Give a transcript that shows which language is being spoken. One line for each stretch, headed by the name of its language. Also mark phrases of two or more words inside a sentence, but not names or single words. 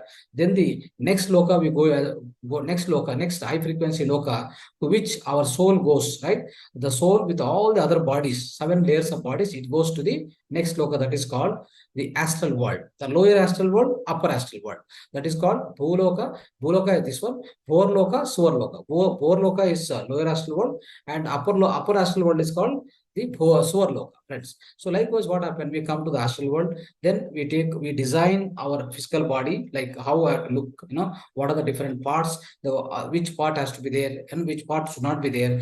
English: Then the next loka we go next loka, next high frequency loka to which our soul goes, right? The soul with all the other bodies, 7 layers of bodies, it goes to the next loka, that is called the astral world, the lower astral world, upper astral world. That is called Bhuloka. Bhuloka is this one. Bhorloka, Suvarloka. Bhorloka is lower astral world, and upper astral world is called the Suvarloka, friends. So likewise, what happened? We come to the astral world, then we design our physical body, like how I have to look, what are the different parts, which part has to be there and which part should not be there.